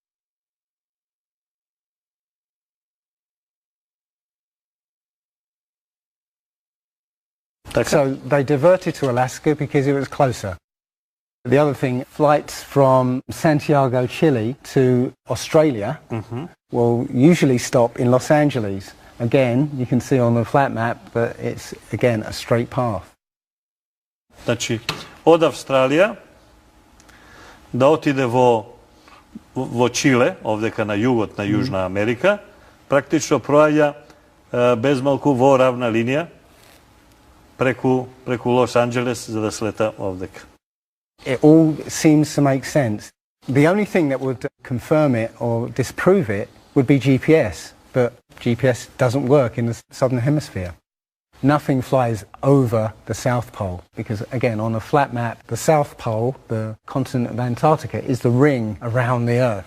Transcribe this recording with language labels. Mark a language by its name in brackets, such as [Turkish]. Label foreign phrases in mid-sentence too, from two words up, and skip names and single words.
[English] So they diverted to Alaska because it was closer. The other thing, flights from Santiago, Chile to Australia will usually stop in Los Angeles. Again, you can see on the flat map that it's, again, a straight path. [Macedonian] Значи, од Австралија да отиде во Чиле, овдје на Јужна Америка, практично проја без малку во равна линија, преку Los Angeles, за да се лета овдека. [English] It all seems to make sense. The only thing that would confirm it or disprove it would be GPS, but GPS doesn't work in the southern hemisphere. Nothing flies over the South Pole because, again, on a flat map, the South Pole, the continent of Antarctica, is the ring around the Earth.